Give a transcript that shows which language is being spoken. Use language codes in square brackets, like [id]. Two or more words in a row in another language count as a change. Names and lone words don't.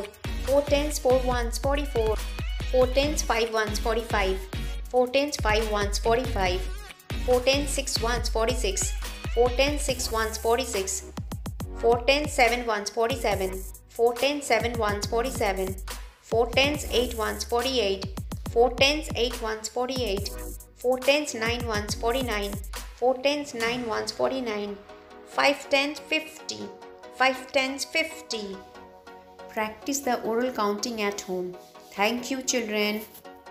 [en] 4 tens 4 ones 44 4 tens 5 ones 45 4 tens 5 ones 45 4 tens 6 ones 46 4 tens 6 ones 46 4 tens 7 ones 47 4 tens 7 ones 47 4 tens 8 ones 48 4 tens 8 ones 48 4 tens 9 ones 49 4 tens 9 ones 49 5 tens 50 5 tens 50. Practice the oral counting at home. Thank you, children.